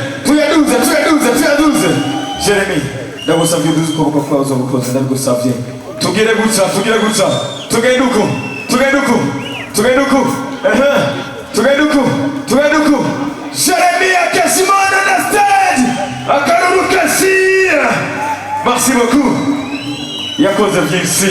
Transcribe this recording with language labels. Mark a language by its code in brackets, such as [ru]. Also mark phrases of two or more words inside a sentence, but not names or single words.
[rn] Jeremy ndagusabye uduze ukuboko kwawe uzabukoze ndabigusabye tugire gutya tugende uku Jeremy Hakizimana na stage akaruru kasira. [fr] Merci beaucoup [rn] yakoze byinshi.